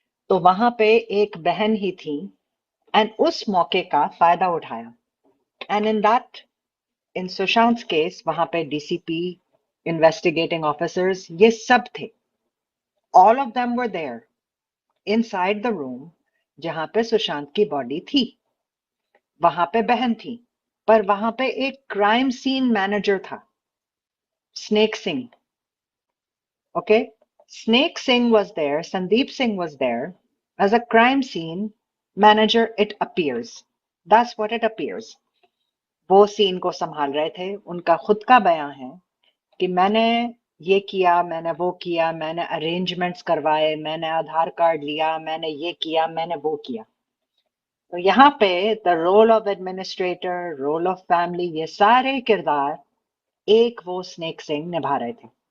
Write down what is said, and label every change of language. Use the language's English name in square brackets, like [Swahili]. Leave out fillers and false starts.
[Hindi] तो वहां पे एक बहन ही थी एंड उस मौके का फायदा उठाया, [English] and in Sushant case [Hindi] वहां पे डीसीपी, इन्वेस्टिगेटिंग ऑफिसर्स, ये सब थे, [English] all of them were there inside the room [Hindi] जहां पे सुशांत की बॉडी थी। वहां पे बहन थी, पर वहां पे एक क्राइम सीन मैनेजर था, snake Singh. [English] Okay, स्नेक Singh was there, Sandeep Singh was there as a crime scene manager, it appears, that's what it appears। [Hindi] वो सीन को संभाल रहे थे। उनका खुद का बयान है कि मैंने ये किया, मैंने वो किया, मैंने अरेंजमेंट्स करवाए, मैंने आधार कार्ड लिया, मैंने ये किया, मैंने वो किया। तो यहाँ पे [English] the role of administrator, role of family, [Hindi] ये सारे किरदार एक वो स्नेक सिंह निभा रहे थे।